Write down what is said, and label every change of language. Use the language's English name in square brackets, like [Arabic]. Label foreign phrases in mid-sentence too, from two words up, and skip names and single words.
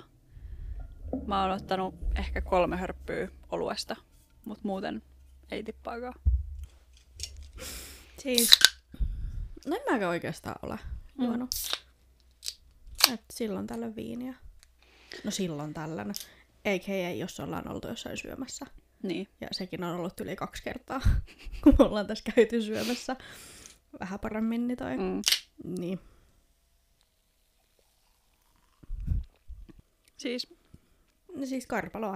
[Finnish] Mä oon ottanut ehkä 3 hörppyä oluesta, mutta muuten ei tippaakaan. Siis... No en mäkään oikeastaan ole juonut. Et silloin tällöin viiniä. No silloin tällöin. A.k.a. jos ollaan oltu jossain syömässä. Niin. Ja sekin on ollut yli 2 kertaa, kun me ollaan tässä käyty syömässä. Vähän paremmin niin toi. Niin. Siis karpaloa.